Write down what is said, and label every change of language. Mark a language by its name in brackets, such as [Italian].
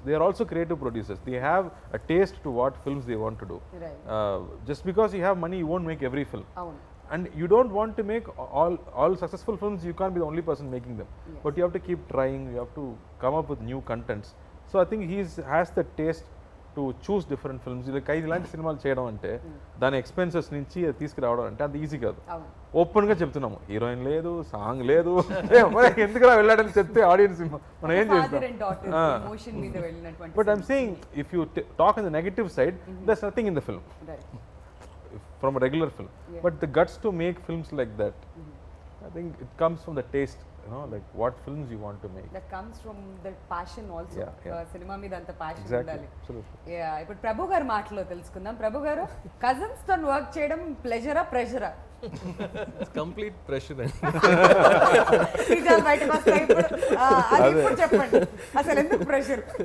[English] They are also creative producers. They have a taste to what films they want to do. Right. Just because you have money, you won't make every film. [Telugu] అవును. [English] And you don't want to make all successful films. You can't be the only person making them. Yes. But you have to keep trying. You have to come up with new contents. So I think has the taste to choose different films. [Telugu] Like ఇలాంటి సినిమాలు చేయడం అంటే దాని expenses నుంచి తీసుకురావడం అంటే అది easy కాదు. అవును. ఓపెన్గా చెప్తున్నాము, హీరోయిన్ లేదు, సాంగ్ లేదు, ఎందుకు వెళ్ళాడని చెప్తే ఆడియన్స్ మనం ఏం [English] Father and daughter [Telugu] చేస్తాం. emotion మీద వెళ్ళినటువంటి [English] But I'm saying, if you talk on the negative side, there's nothing in the film. Right. From a regular film. Yeah. But the guts to make films like that, I think it comes from the taste, like what films you want to make. That comes from the passion also. Yeah, yeah. [Telugu] Cinema మీద అంత passion [English] Exactly, [Telugu] ఉండాలి. [English] absolutely. [Telugu] Yeah, ఇప్పుడు ప్రభు గారి మాటలో తెలుసుకుందాం. ప్రభు గారు, cousins తో work చేయడం ప్లెజరా ప్రెషరా? [English] It's complete pressure. [Telugu] నిజాలు బయటకు వస్తాయి ఇప్పుడు. అది ఇప్పుడు చెప్పండి, అసలు ఎందుకు ప్రెషర్?